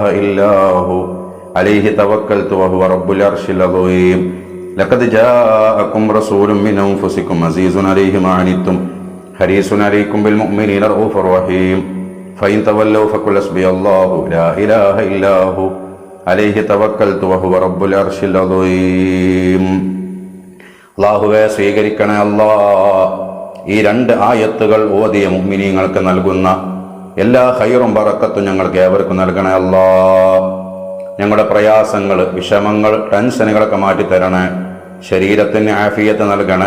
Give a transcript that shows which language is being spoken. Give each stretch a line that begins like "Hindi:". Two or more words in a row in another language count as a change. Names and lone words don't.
Arabic: إلا هو عليه توكلت وهو رب العرش العظيم لقد جاءكم رسول من أنفسكم عزيز عليه ما عنتم حريص عليكم بالمؤمنين رؤوف رحيم فإن تولوا فقل حسبي الله لا إله إلا هو عليه توكلت وهو رب العرش العظيم
Malayalam: അല്ലാഹുവേ സ്വീകരിക്കണേ അല്ലാ. ഈ രണ്ട് ആയത്തുകൾ ഓതിയ മുഅ്മിനീങ്ങൾക്ക് നൽകുന്ന എല്ലാ ഖൈറും ബറക്കത്തും ഞങ്ങൾക്ക് ഏവർക്കും നൽകണേ അല്ലാ. ഞങ്ങളുടെ പ്രയാസങ്ങൾ, വിഷമങ്ങൾ, ടെൻഷനുകളൊക്കെ മാറ്റിത്തരണേ. ശരീരത്തിന് ആഫിയത്ത് നൽകണേ.